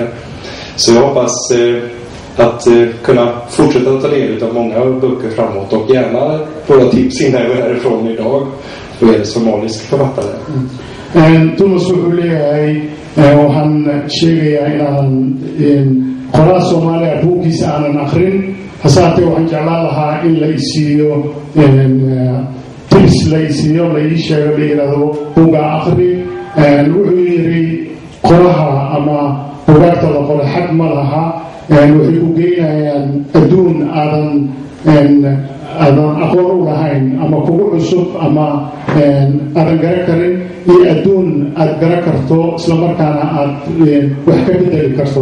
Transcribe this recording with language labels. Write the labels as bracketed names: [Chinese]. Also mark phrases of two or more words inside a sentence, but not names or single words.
[Swedish] Så jag hoppas att kunna fortsätta ta del av många böcker framåt, och gärna några tips innan jag är härifrån idag för er somalisk författare. [Somali] Thomas Ulleay och han sheegaya inaan qoraa Soomaaliya buugiisa aanan akhrin, hasaatee waxaan jeclaan lahaa in la isiiyo tips la isiiyo, la ii sheego, la yidhaahdo buuga akhri. wuxuu yidhi qoraha ama buugaagta la qoro xad ma laha, waxay ku geynayaan adduun aadan aqoon u lahayn ama kugu cusub ama aadan garan karin, iyo adduun aad garan karto islamarkaana aad wax ka bedeli karto.